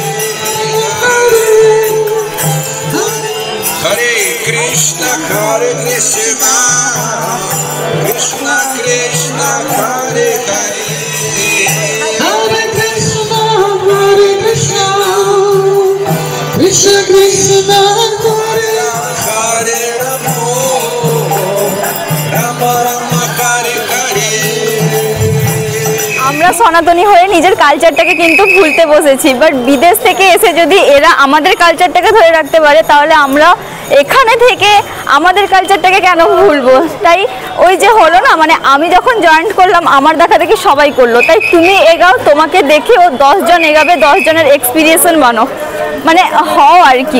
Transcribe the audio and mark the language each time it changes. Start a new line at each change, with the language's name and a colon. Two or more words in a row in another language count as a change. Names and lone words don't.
Bangla: Hare Krishna Krishna Krishna Hare Hare Hare Krishna Krishna Krishna Hare Hare Rama Rama Hare Hare আমরা সনাতনী হয়ে নিজের কালচারটাকে কিন্তু ভুলতে বসেছি, বাট বিদেশ থেকে এসে যদি এরা আমাদের কালচারটাকে ধরে রাখতে পারে তাহলে আমরা এখানে থেকে আমাদের কালচারটাকে কেন ভুলবো? তাই ওই যে হলো না, মানে আমি যখন জয়েন করলাম আমার দেখা দেখি সবাই করলো, তাই তুমি এগাও, তোমাকে দেখে ও 10 জন এগাবে, 10 জনের এক্সপিরিয়েন্স বানো, মানে হও আর কি।